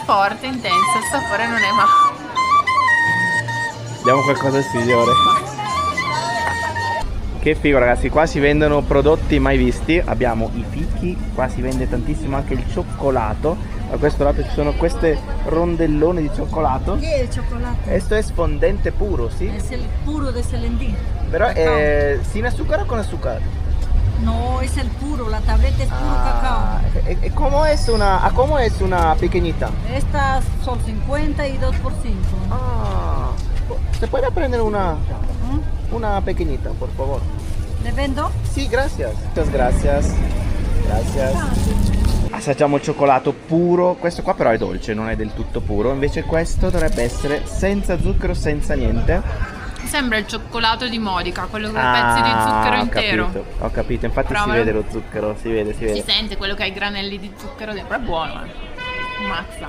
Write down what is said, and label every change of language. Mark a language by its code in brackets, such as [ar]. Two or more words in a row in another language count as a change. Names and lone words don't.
[it] forte, intenso, il sapore non è male. Diamo qualcosa al signore. Che figo ragazzi, qua si vendono prodotti mai visti. Abbiamo i fichi, qua si vende tantissimo anche il cioccolato. A questo lato ci sono queste rondellone di cioccolato. [es] ¿Qué es el chocolate? [it] Questo è fondente puro, sì? [es] Es el puro de Selendín. [it] Però è [es] sin azúcar o con azúcar? No, es el puro, la tableta es puro Ah, cacao. ¿y cómo es una pequeñita? Estas son 50 y 2 por 5. Ah, ¿se puede prendere una pequeñita, por favor? ¿Le vendo? Sì, gracias. Muchas gracias. Gracias. [it] Assaggiamo il cioccolato puro. Questo qua però è dolce, non è del tutto puro. Invece questo dovrebbe essere senza zucchero, senza niente. Sembra il cioccolato di Modica, quello con i pezzi di zucchero intero. Ho capito. Infatti Provalo. si vede lo zucchero, si vede. Si sente quello che ha i granelli di zucchero dentro, è buono, Mazza.